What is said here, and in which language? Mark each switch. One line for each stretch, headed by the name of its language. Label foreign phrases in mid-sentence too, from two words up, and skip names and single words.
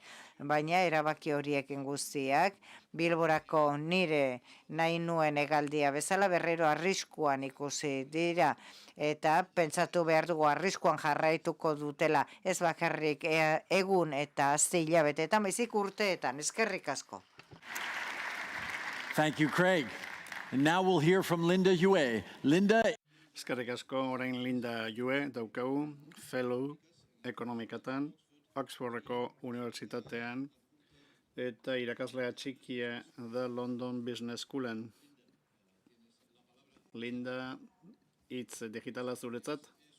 Basque: Baina erabaki horiekin guztiak, Bilborako nire nahi nuen hegaldia bezala berriro arriskuan ikusi dira, eta pentsatu behar dugu arriskuan jarraituko dutela, ez bakarrik egun eta azte hilabeteetan, baizik urteetan. Eskerrik asko.
English: Thank you, Craig. And now we'll hear from Linda Yue. Linda.
Basque: Eskerrik asko, orain Linda Yue daukagu, fellow ekonomikatan, Oxfordeko unibertsitatean, eta irakaslea txikia da London Business Schoolen. Linda, hitz digitala zuretzat.